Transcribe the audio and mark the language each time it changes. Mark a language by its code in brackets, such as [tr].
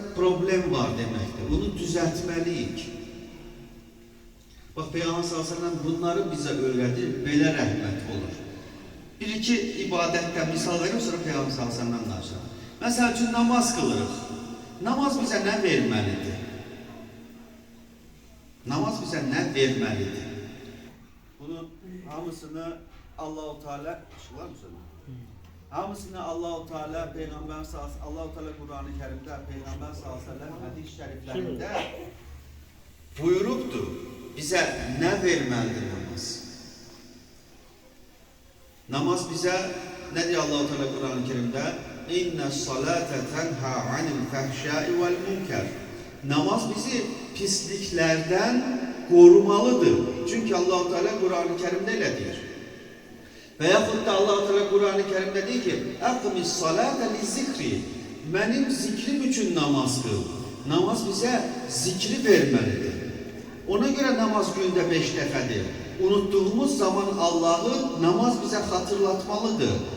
[az] problem var deməkdir. Bunu düzəltməliyik. Bax, Peyğəmbər s.ə.v bunları bizə öyrədir, belə rəhmət olur. Bir-iki ibadətdən misal verim, sonra Peyğəmbər s.ə.v danışır. Məsəl üçün, namaz qılırıq. Namaz bizə nə verməlidir? Namaz bizə nə verməlidir? Bunu hamısını Allah-u Teala, işıqlar mı söylüyor? Hamısını Allah-u Teala, Peyğəmbər s.ə.v, Allah-u Teala Qur'an-ı Kərimdə, Peyğəmbər s.ə.v hədis şəriflərində buyurubdur. Bizə nə verməlidir namaz? Namaz bizə, nə deyir Allah-u Teala Qur'an-ı Kərimdə? [ar] İnne-s-salate tenha anil-fəhşai vel-munkar. [az] Namaz bizi pisliklərdən qorumalıdır. Çünki Allah-u Teala Qur'an-ı Kərimdə elə deyir. Və yaxud da Allah-u Teala Qur'an-ı Kərimdə deyir ki, Əqmis-salate li-zikri. Mənim zikrim üçün namaz qıl. Namaz bizə zikri verməlidir. Ona görə namaz gündə 5 dəfədir. Unutduğumuz zaman Allah'ı namaz bizə xatırlatmalıdır.